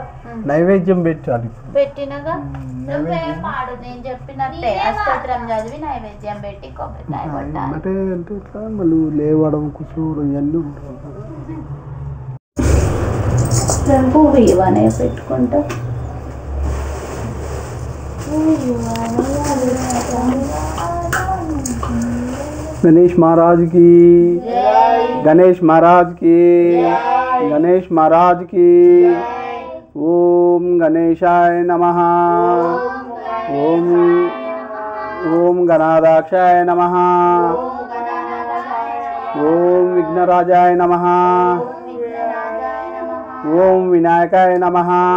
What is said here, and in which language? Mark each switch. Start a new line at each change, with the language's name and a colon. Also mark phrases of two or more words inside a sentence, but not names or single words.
Telugu: నైవేద్యం పెట్టాలి. పెట్టినగా నువ్వే పాడు, నేను చెప్పినట్టే అష్టోత్తరం చదివి నైవేద్యం పెట్టి కొబ్బరికాయ కొట్టాలి. అంటే అంటే ఇట్లా మళ్ళీ లేవడం కూర్చోవడం ఇవన్నీ ఉంటాయి. పువ్వు ఇవనే పెట్టుకుంటా.
Hindi: गणेश महाराज की, गणेश महाराज की, गणेश महाराज की.
Sanskrit: ओम गणेशाय नमः. ओम ओम गणाध्यक्षाय नमः. ओम विघ्नराजाय नमः. ओम विनायकाय नमः.